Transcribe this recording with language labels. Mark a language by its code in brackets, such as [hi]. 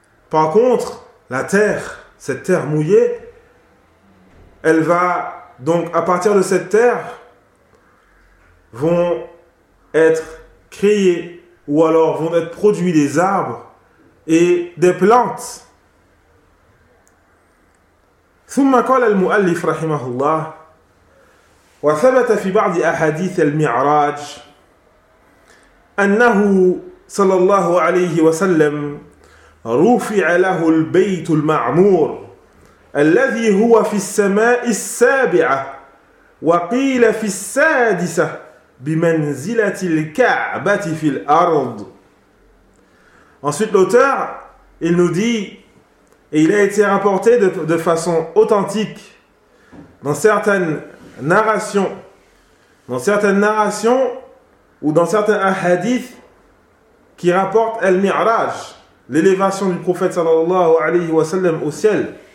[fr] Par contre, la terre, cette terre mouillée, elle va donc, à partir de cette terre, vont être créés ou alors vont être produits des arbres et des plantes. [ar] ثم قال المؤلف رحمه الله وثبت في بعض أحاديث المعراج أنه صلى الله عليه وسلم رفع له البيت المعمور الذي هو في السماء السابعة وقيل في السادسة بمنزلة الكعبة في الأرض. [fr] Ensuite, l'auteur, il nous dit, et il a été rapporté de façon authentique dans certaines narrations, ou dans certains hadiths qui rapportent al-mi'raj, l'élévation du prophète [ar] sallallahu alayhi wa sallam [fr] au ciel,